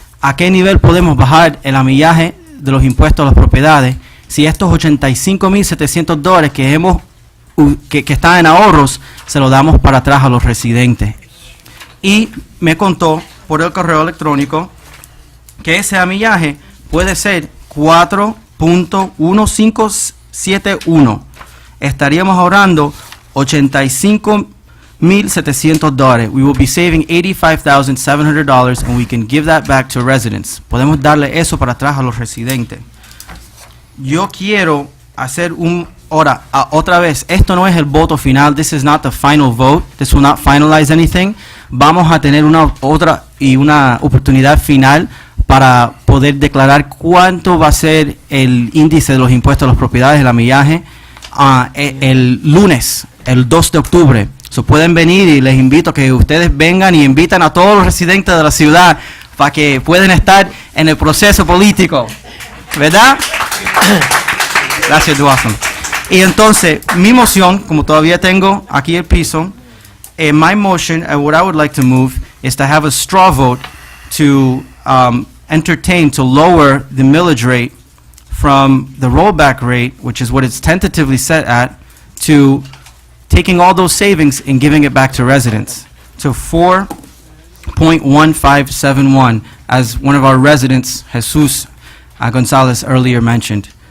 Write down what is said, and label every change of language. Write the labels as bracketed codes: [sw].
[es] ¿A qué nivel podemos bajar el amillaje de los impuestos a las propiedades si estos $85,700 que están en ahorros se lo damos para atrás a los residentes? Y me contó por el correo electrónico que ese amillaje puede ser 4.1571. Estaríamos ahorrando $85,700. [en] We will be saving $85,700 and we can give that back to residents. [es] Podemos darle eso para atrás a los residentes. Yo quiero hacer otra vez, esto no es el voto final. [en] This is not the final vote. This will not finalize anything. [es] Vamos a tener una oportunidad final para poder declarar cuánto va a ser el índice de los impuestos a las propiedades, el amillaje, el lunes, el 2 de octubre. So pueden venir y les invito a que ustedes vengan y invitan a todos los residentes de la ciudad para que puedan estar en el proceso político. ¿Verdad? Gracias, Duazo. Y entonces, mi moción, como todavía tengo aquí el piso, [en] my motion, what I would like to move, is to have a straw vote to entertain, to lower the millage rate from the rollback rate, which is what it's tentatively set at, to taking all those savings and giving it back to residents, to 4.1571, as one of our residents, Jesus Gonzalez, earlier mentioned.